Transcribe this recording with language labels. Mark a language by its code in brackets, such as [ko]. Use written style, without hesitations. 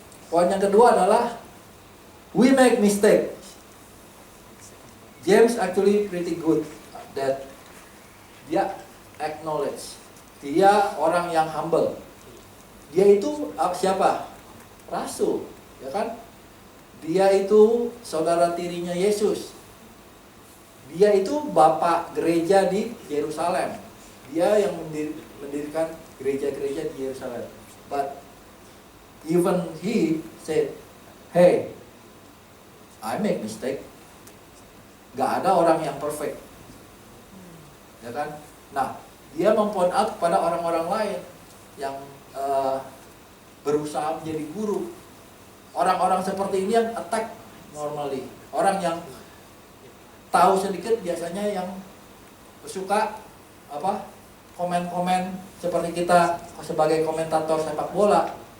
[id] Poin yang kedua adalah [en] we make mistake. James actually pretty good that dia acknowledge. [id] Dia orang yang humble. Dia itu siapa? Rasul, ya kan? Dia itu saudara tirinya Yesus. Dia itu bapak gereja di Yerusalem. Dia yang mendirikan gereja-gereja di Yerusalem. [en] But even he said, hey, I make mistake. [id] Gak ada orang yang perfect, ya kan? Nah, dia mempoint out kepada orang-orang lain yang berusaha menjadi guru. Orang-orang seperti ini yang attack normally. Orang yang tahu sedikit biasanya yang suka komen-komen seperti kita sebagai komentator sepak bola.